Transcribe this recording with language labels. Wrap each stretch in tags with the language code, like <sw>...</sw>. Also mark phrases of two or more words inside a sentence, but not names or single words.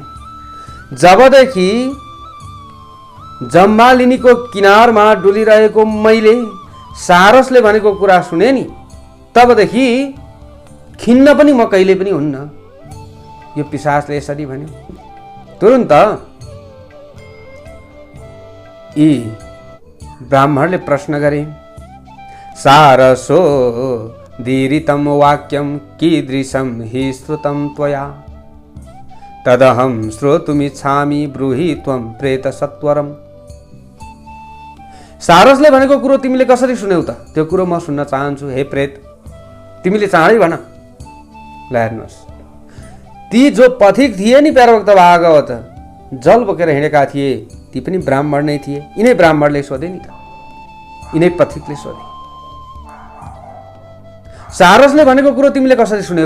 <ne>जबदेखि जम्बालिनीको किनारमा डुलिरहेको मैले सारसले भनेको कुरा सुने नि, तबदेखि खिन्न पनि म कहिले पनि हुन्न। यो पिशाचले यसरी भन्यो। तुरुन्त यी ब्राह्मणले प्रश्न गरे,</ne> <sa>सारसो दीरितं वाक्यं कीदृशं हि श्रुतं त्वया, तदहं श्रोतुमिच्छामि ब्रूहि त्वं प्रेत सत्वरम्।</sa> <ne>सारसले भनेको कुरो तिमीले कसरी सुन्यौ त? त्यो कुरो म सुन्न चाहन्छु। हे प्रेत, तिमीले चाँडै भन। ल हेर्नुहोस्, ती जो पथिक थिए नि प्यारवक्त भागवत, जल बोकेर हिँडेका थिए, ती पनि ब्राह्मण नै थिए। यिनै ब्राह्मणले सोधे नि त, यिनै पथिकले सोधे, सारसले भनेको कुरो तिमीले कसरी सुन्यौ?</ne>